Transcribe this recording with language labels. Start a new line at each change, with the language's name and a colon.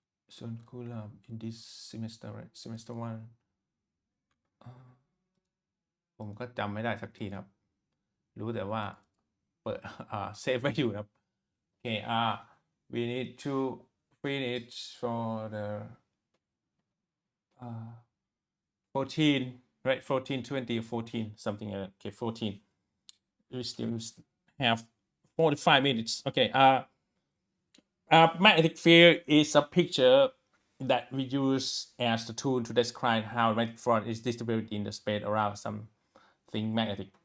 English: Suankularb in this semester, right? Semester 1.
Thai: ผมก็จำไม่ได้สักทีนะครับรู้แต่ว่าเปิดเซฟไว้อยู่นะครับโอเค
English: we need to finish for the 14 right 14 20 14 something like that. Okay, 14 we still have 45 minutes. Okay, magnetic field is a picture that we use as the tool to describe how magnetic field is distributed in the space around something magnetic.